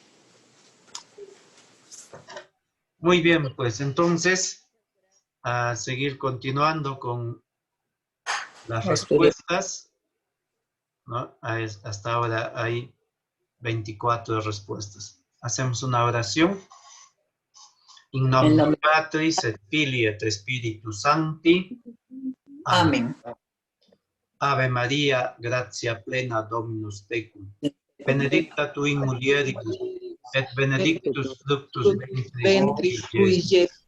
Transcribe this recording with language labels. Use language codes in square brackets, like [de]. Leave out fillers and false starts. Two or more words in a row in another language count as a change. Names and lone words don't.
[es] Muy bien, pues entonces, a seguir continuando con las respuestas, ¿no? Hasta ahora hay 24 respuestas. Hacemos una oración. [la] In In nomine nomine- Patris et Filii et Spiritus Sancti. Amen. Amén. Ave Maria, gratia plena Dominus tecum. Benedicta tu in mulieribus, et benedictus fructus ventris tui, Iesus.